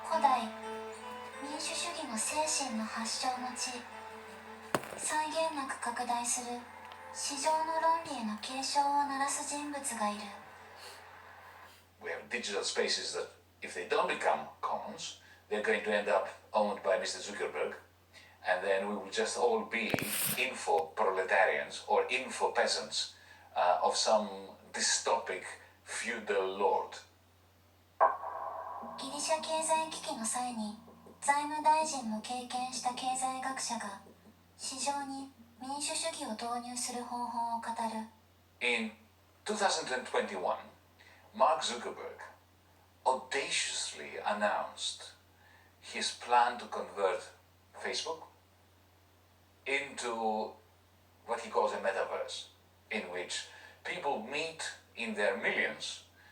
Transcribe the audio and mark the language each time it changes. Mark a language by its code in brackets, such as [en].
[ja] 精神の発祥の地、際限なく拡大する市場の論理への警鐘を鳴らす人物がいる。 [en] We have digital spaces that, if they don't become commons, they're going to end up owned by Mr. Zuckerberg, and then we will just all be info proletarians or info peasants of some dystopic feudal lord. [ja] ギリシャ経済危機の際に財務大臣も経験した経済学者が市場に民主主義を導入する方法を語る。 [en] In 2021, Mark Zuckerberg audaciously announced his plan to convert Facebook into what he calls a metaverse, in which people meet in their millions